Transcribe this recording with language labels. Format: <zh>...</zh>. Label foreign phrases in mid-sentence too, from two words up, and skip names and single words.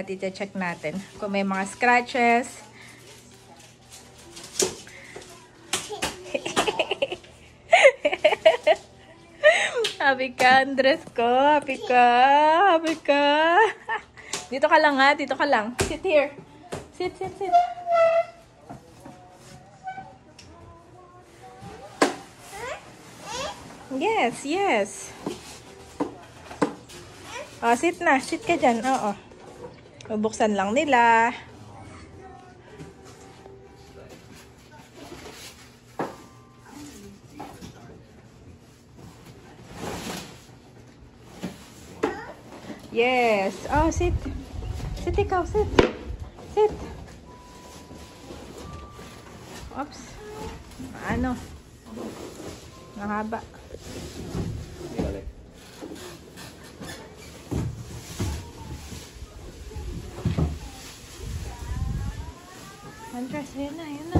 <tl>Tita-check natin kung may mga scratches. Happy ka, Andres ko. Happy ka. Happy ka. Dito ka lang ha. Dito ka lang.</tl> <en>Sit here. Sit. Yes.</en> <tl>Oh, sit na. Sit ka dyan. Oo. Bubuksan lang nila. Yes. Oh, sit. Sit ikaw. Sit. Oops. Ano? Mahaba. Andres, ayan na.</tl>